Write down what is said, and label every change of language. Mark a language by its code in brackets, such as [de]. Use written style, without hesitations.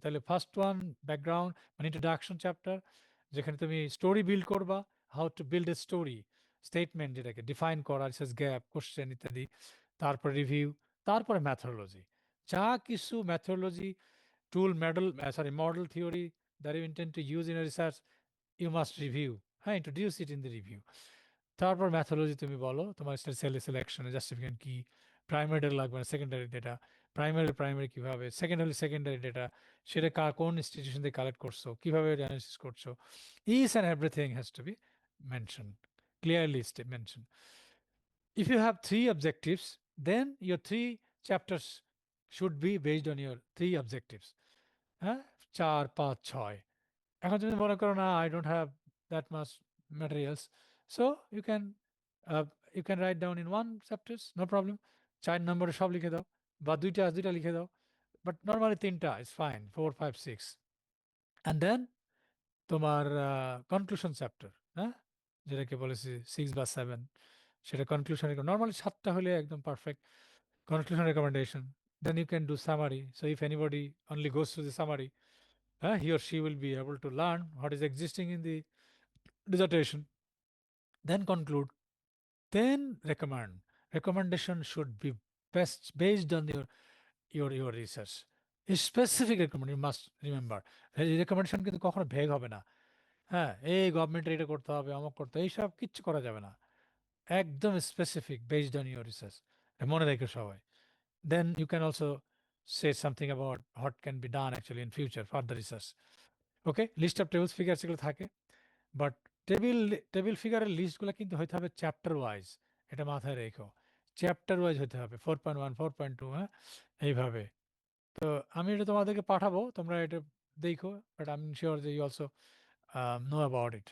[bn] তাহলে first one background মানে introduction chapter, যেখানে তুমি স্টোরি বিল্ড করবা, how to build a story, statement যেটাকে ডিফাইন করা, রিসার্চ গ্যাপ, কোশ্চেন ইত্যাদি, তারপর রিভিউ, তারপরে ম্যাথোলজি। যা কিছু ম্যাথোলজি [en] tool model, model theory that you intend to use in a research, you must review, [bn] হ্যাঁ, [en] introduce it in the review. [bn] তারপর ম্যাথোলজি তুমি বলো তোমার সেল সিলেকশনে জাস্টিফিকেশন কি, প্রাইমারি ডেটা লাগবে না, সেকেন্ডারি ডেটা, প্রাইমারি কিভাবে, সেকেন্ডারি ডেটা সেটা কোন ইনস্টিটিউশন থেকে কালেক্ট করছো, কিভাবে অ্যানালিসিস করছো, each and everything has to B mention, clearly mention. [en] If you have 3 objectives, then your 3 chapters should be based on your 3 objectives. [bn] হ্যাঁ, 4, 5, 6। এখন যদি মনে করো না, [en] I don't have that much materials, so you can uh, you can write down in 1 chapters, no problem. [bn] 4 নম্বরে সব লিখে দাও, বা দুইটা লিখে দাও, [en] but normally [bn] 3টা [en] is fine, 4, 5, 6. And then [bn] তোমার কনক্লুশন চ্যাপ্টার, হ্যাঁ, যেটাকে বলেছি 6 বা 7, সেটা কনক্লুশন, নর্মালি 7টা হলে একদম perfect. [en] Conclusion recommendation. Then you can do summary. So if anybody only goes through the summary, he or she will be able to learn what is existing in the dissertation. Then conclude. then recommend. Recommendation should be best based on your research. A specific recommendation, you must remember. [bn] Recommendation কিন্তু কখনো vague হবে না। হ্যাঁ, এই গভর্নমেন্টের এটা করতে হবে, অমুক করতে হবে, এইসব কিচ্ছু করা যাবে না। একদম specific based on your research. মনে রেখো সবাই। [en] Then you can also say something about what can be done actually in future for the research. Okay, list of tables figures [bn] এগুলো থাকে, বাট টেবিল ফিগারের লিস্টগুলো কিন্তু হইতে হবে চ্যাপ্টার ওয়াইজ। এটা মাথায় রেখো, চ্যাপ্টার ওয়াইজ হতে হবে, 4.1 4.2, হ্যাঁ, এইভাবে। তো আমি এটা তোমাদেরকে পাঠাবো, তোমরা এটা দেখো, বাট আই এম শিওর যে you also know about it.